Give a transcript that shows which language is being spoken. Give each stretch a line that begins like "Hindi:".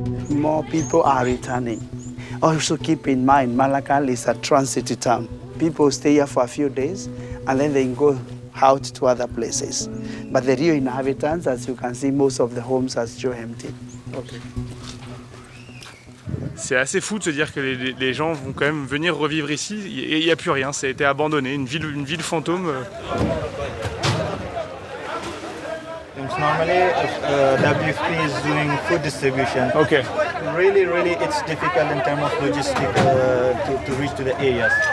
English: More people are returning. Also keep in mind, Malakal is a transit town. People stay here for a few days, and then they go out to other places. But the real inhabitants, as you can see, most of the homes are still empty. Okay.
French: C'est assez fou de se dire que les gens vont quand même venir revivre ici et il n'y a plus rien, ça a été abandonné, une ville fantôme.
English: Normally, WFP is doing food distribution. Ok. Really, it's difficult in terms of logistics to reach to the areas.